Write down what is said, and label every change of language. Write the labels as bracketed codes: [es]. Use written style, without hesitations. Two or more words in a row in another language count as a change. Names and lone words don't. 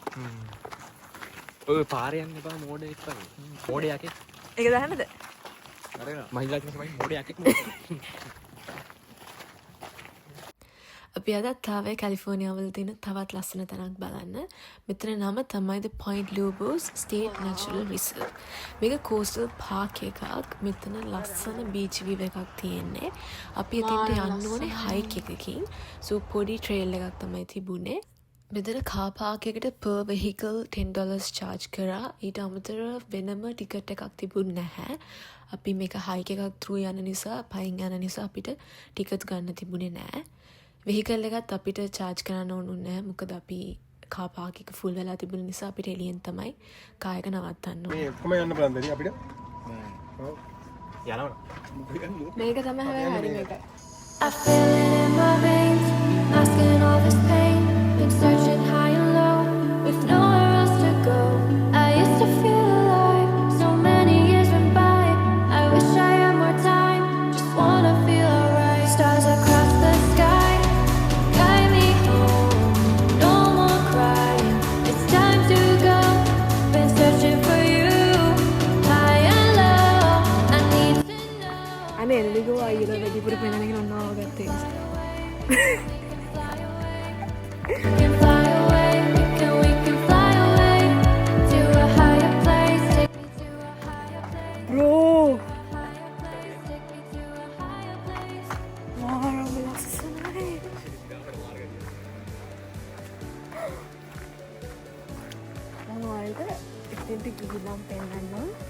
[si] ඔය පාරේ යන්න එපා මෝඩ එක්ක. මෝඩ යකේ. ඒක දාන්නද? හරිද? මහින්දාට තමයි මෝඩ යකේ. අපි අදත් ආවේ කැලිෆෝනියාවල තියෙන තවත් ලස්සන තැනක් බලන්න. මෙතන නම තමයි The Point Lobos State Natural Reserve. මේක [en] coastal park [si] එකක්. මෙතන ලස්සන [en] beach view [si] එකක් තියෙන්නේ. අපි එතනට යන්න ඕනේ hike එකකින්. So පොඩි trail එකක් තමයි තිබුණේ. මෙතන [en] car park [si] එකට [en] per vehicle [si] $10 charge කරා. ඊට අමතරව වෙනම ticket එකක් තිබුණ නැහැ. අපි මේක hike එකක් through යන නිසා, පයින් යන නිසා අපිට ticket ගන්න තිබුණේ නැහැ. වෙහිකල් එකත් අපිට චාර්ජ් කරන්න ඕනුන්නේ නැහැ. මොකද අපි [en] car park [si] එක ෆුල් වෙලා තිබුණ නිසා අපිට එළියෙන් තමයි කාර් එක නවත්තන්න ඕනේ. මේ කොහම යන්න බලන්න දෙවි අපිට. ඔව්. යනවා. මේක තමයි හැබැයි හරි මේක. [en] I feel it in my veins, masking all this pain. Been searching high and low, with nowhere else to go. I used to feel alive, so many years went by. I wish I had more time, just wanna feel alright. Stars across the sky, guide me home. No more crying, it's time to go. Been searching for you, high and low. I need to know. [si] අනේ එල්ලිගෝ අයියලා වැඩිපුර පෙන්නගෙන යනවා වගත්තේ. [en] We can fly away, we can fly away to a higher place. Take me to a higher place. Bro, Higher place. Take me to a higher place. [si] මාරම ලස්සනයි. මම ඔයාලට එතෙන්ට ගිහිල්ලා පෙන්නන්නම්.